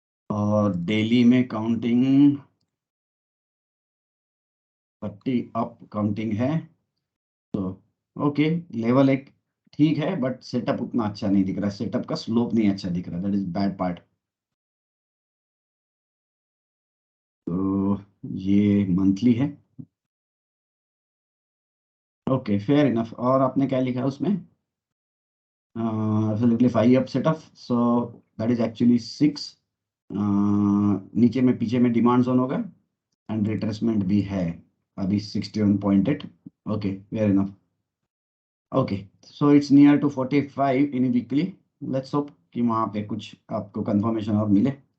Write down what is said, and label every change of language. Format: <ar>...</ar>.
<hi>और डेली में counting 30 up counting है, तो ओके, लेवल एक ठीक है, बट सेटअप उतना अच्छा नहीं दिख रहा है। सेटअप का स्लोप नहीं अच्छा दिख रहा,</hi> <en>That is bad part.</en> <hi>तो ये मंथली है,</hi> <en>Okay fair enough.</en> <hi>और आपने क्या लिखा है उसमें?</hi> <en>absolutely 5 up setup, so that is actually 6।</en> <hi>नीचे में पीछे में डिमांड जोन होगा, एंड रिट्रेसमेंट भी है अभी 61.8,</hi> <en>Okay fair enough. Okay, so it's near to 45 in weekly. Let's hope</en> <hi>कि वहाँ पे कुछ आपको कंफर्मेशन और मिले।</hi>